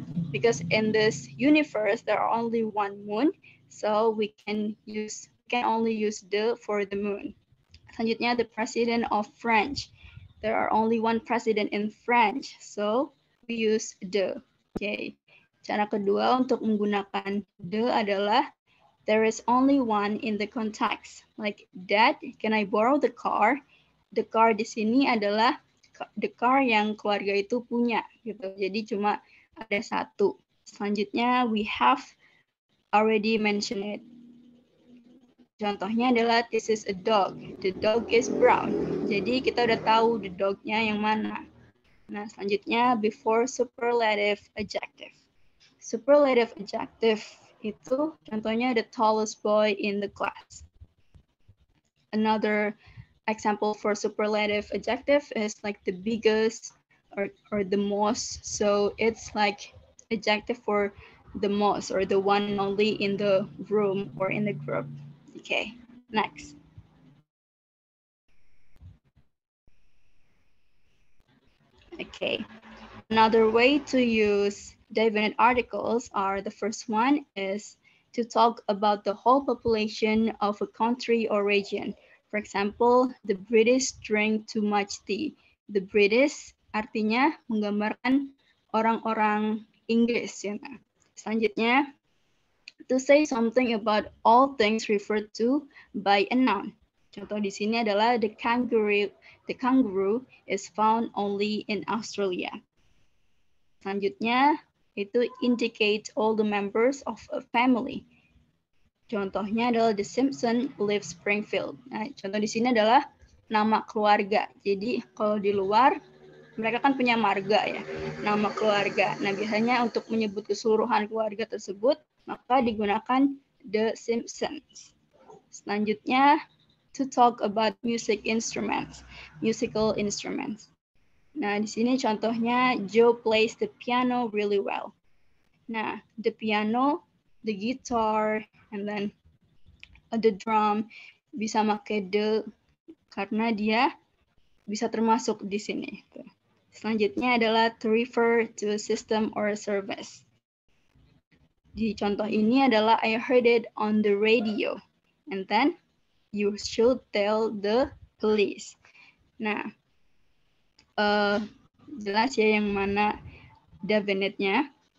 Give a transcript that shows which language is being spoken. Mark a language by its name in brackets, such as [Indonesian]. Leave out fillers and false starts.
[English] Because in this universe there are only one moon, so we can only use the for the moon. Selanjutnya the president of French. There are only one president in French, so we use the. Okay. [Indonesian] Cara kedua untuk menggunakan the adalah [English] there is only one in the context. Like, Dad, can I borrow the car? [Indonesian] The car di sini adalah the car yang keluarga itu punya, gitu. Jadi cuma ada satu. [English] Selanjutnya we have already mentioned it. [Indonesian] Contohnya adalah [English] this is a dog. The dog is brown. [Indonesian] Jadi kita udah tahu the dognya yang mana. Nah, selanjutnya [English] before superlative adjective. Superlative adjective [Indonesian] itu contohnya [English] the tallest boy in the class. another example for superlative adjective is like the biggest or the most. So it's like adjective for the most or the one and only in the room or in the group. Okay, next. Okay, another way to use definite articles are the first one is to talk about the whole population of a country or region. For example, the British drink too much tea. [Indonesian] The British artinya menggambarkan orang-orang Inggris. Ya. [English] Selanjutnya, to say something about all things referred to by a noun. [Indonesian] Contoh di sini adalah the kangaroo. [English] The kangaroo is found only in Australia. Selanjutnya, itu indicate all the members of a family. [Indonesian] Contohnya adalah [English] The Simpsons live Springfield. [Indonesian] Nah, contoh di sini adalah nama keluarga. Jadi kalau di luar, mereka kan punya marga ya, nama keluarga. Nah, biasanya untuk menyebut keseluruhan keluarga tersebut, maka digunakan The Simpsons. [English] Selanjutnya, to talk about musical instruments. [Indonesian] Nah, di sini contohnya [English] Joe plays the piano really well. [Indonesian] Nah, the piano, the guitar, and then the drum bisa pakai the karena dia bisa termasuk di sini. Selanjutnya adalah [English] to refer to a system or a service. [Indonesian] Di contoh ini adalah [English] I heard it on the radio. And then you should tell the police. [Indonesian] Nah, jelas ya yang mana definite-nya.